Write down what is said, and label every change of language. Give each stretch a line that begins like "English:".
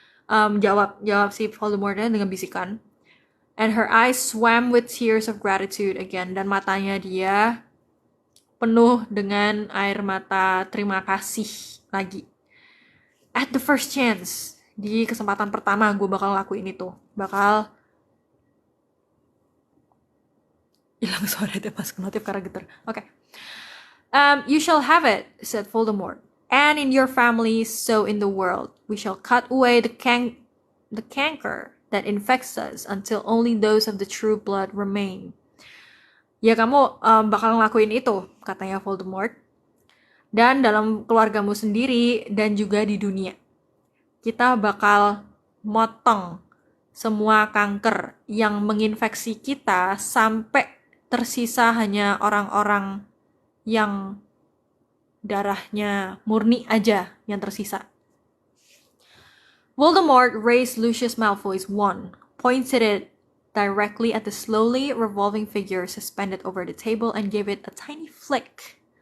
Indonesian: Jawab si Voldemort dengan bisikan.
English: And her eyes swam with tears of gratitude again.
Indonesian: Dan matanya dia penuh dengan air mata terima kasih lagi.
English: At the first chance.
Indonesian: Di kesempatan pertama gue bakal lakuin itu. Bakal hilang suara itu pas notif karena getar. Okay.
English: You shall have it, said Voldemort. And in your family, so in the world. We shall cut away the canker that infects us until only those of the true blood remain.
Indonesian: Ya kamu bakal ngelakuin itu, katanya Voldemort. dan dalam keluargamu sendiri dan juga di dunia. Kita bakal motong semua kanker yang menginfeksi kita sampai tersisa hanya orang-orang yang darahnya murni aja yang tersisa.
English: Voldemort raised Lucius Malfoy's wand, pointed it directly at the slowly revolving figure suspended over the table, and gave it a tiny flick.